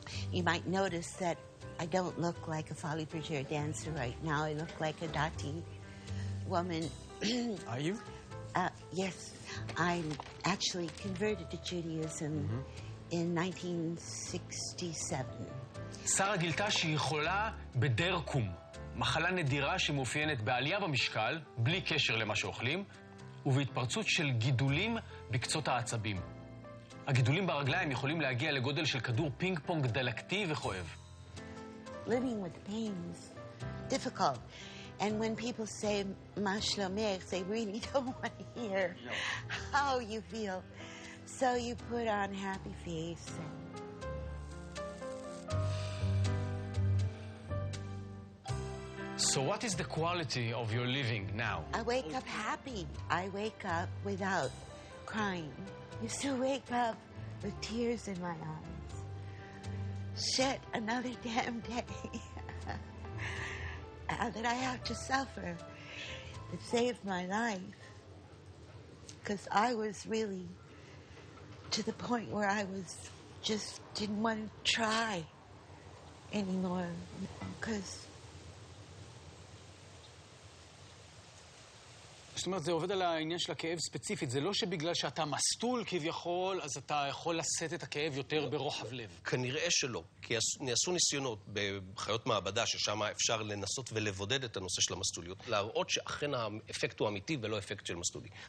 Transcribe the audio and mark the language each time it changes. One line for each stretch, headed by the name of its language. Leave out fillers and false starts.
English: You might notice that I don't look like a Folies Bergère dancer right now. I look like a Dati woman. Are you? Yes. I actually converted to Judaism in 1967.
Hebrew: שרה גילתה שהיא חולה בדרקום, מחלה נדירה שמאופיינת בעלייה במשקל, בלי קשר למה שאוכלים, ובהתפרצות של גידולים בקצות העצבים. הגידולים ברגליים יכולים להגיע לגודל של כדור פינג פונג דלקתי וכואב.
English: Living with pain is difficult. And when people say,
Hebrew: Ma shlomech,
English: they really don't want to hear how you feel. So you put on happy face. So what is the quality of your living now? I wake up happy. I wake up without crying. I used to wake up with tears in my eyes. Shit, another damn day. That I have to suffer. It saved my life. Because I was really to the point where I was just didn't want to try anymore. Because
Hebrew: זאת אומרת, זה עובד על העניין של הכאב ספציפית. זה לא שבגלל שאתה מסטול כביכול, אז אתה יכול לשאת את הכאב יותר ברוחב לב. כנראה שלא, כי נעשו ניסיונות בחיות מעבדה, ששם אפשר לנסות ולבודד את הנושא של המסטוליות, להראות שאכן האפקט הוא אמיתי ולא אפקט של מסטולי.